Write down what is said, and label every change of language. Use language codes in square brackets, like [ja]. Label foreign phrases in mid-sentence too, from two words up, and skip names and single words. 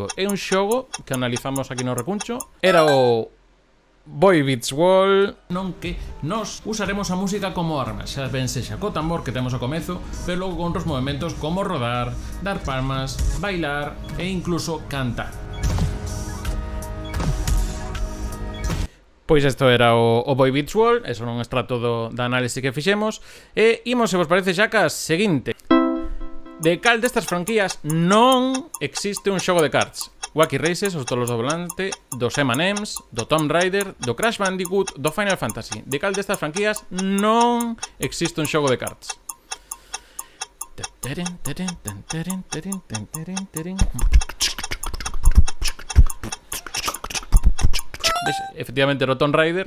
[gl] É un xogo que analizamos aquí no recuncho. Era o Boy Beats World, non que nos usaremos a música como arma, xa ben sexa co tambor que temos ao comezo, pero logo con outros movimentos como rodar, dar palmas, bailar e incluso cantar. Pois isto era o Boy Beats World, eso non é un extracto da análise que fixemos. E imos, se vos parece, xa ca seguinte. De cal destas franquías non existe un xogo de cards? Wacky Races, os tolos do volante, dos M&M's, do Tomb Raider, do Crash Bandicoot, do Final Fantasy. De cal destas franquías non existe un xogo de cards? Efectivamente era o Tomb Raider.